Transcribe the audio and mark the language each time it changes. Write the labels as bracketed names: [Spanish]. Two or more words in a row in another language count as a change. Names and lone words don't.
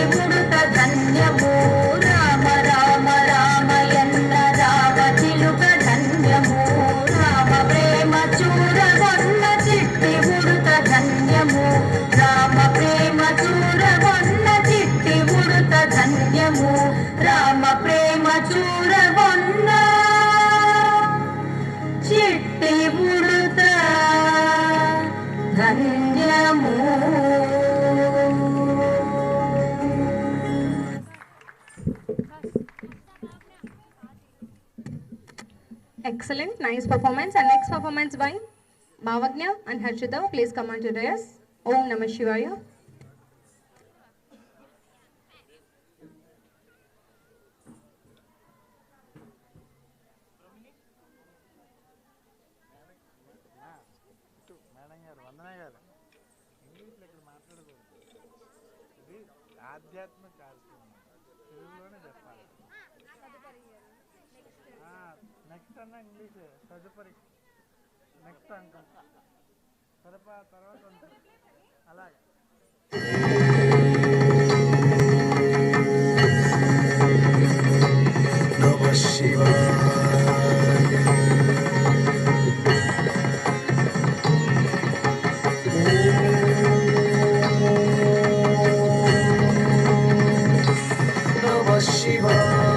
[Telugu] ఉడుత ధన్యము రామ రామ రామయన్న రామ చిలుక ధన్యము రామ ప్రేమ చూరగొన్న చిట్టి ఉడుత ధన్యము రామ ప్రేమ చూరగొన్న చిట్టి ఉడుత ధన్యము రామ ప్రేమ చూరగొన్న చిట్టి ఉడుత ధన్యము. [English] Excellent, nice performance. And next performance by Bhavagnya and Harshita. Please come on to the dais. [Sanskrit] ॐ नमः शिवाय. [Telugu] మేడం గారు వందన గారు ఇంగ్లీష్లో ఇక్కడ మాట్లాడకూడదు. ఇది ఆధ్యాత్మిక కార్యక్రమం, తెలుగులోనే చెప్పాలి. నెక్స్ట్ అన్న ఇంగ్లీష్ తదుపరి నెక్స్ట్ అంకం తర్వాత ఉంటుంది అలాగే. [Sanskrit] नमः शिवाय. नमः शिवाय.